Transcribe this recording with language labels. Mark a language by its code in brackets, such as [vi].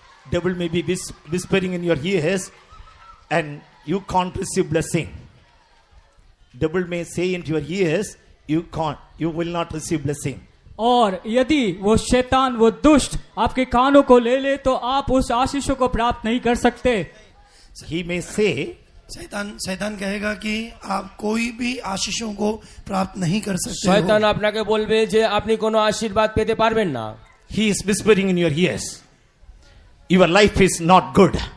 [en] Devil may be whispering in your ears and you can't receive blessing. Devil may say into your ears, you will not receive blessing. [hi] और यदि वो शैतान वो दुष्ट आपके कानों को ले ले तो आप उस आशीषों को प्राप्त नहीं कर सकते। [en] He may say, [hi] शैतान कहेगा कि आप कोई भी आशीषों को प्राप्त नहीं कर सकते। [bn] শয়তান আপনাকে বলবে যে আপনি কোনো আশীর্বাদ পেতে পারবেন না। [en] He is whispering in your ears, your life is not good.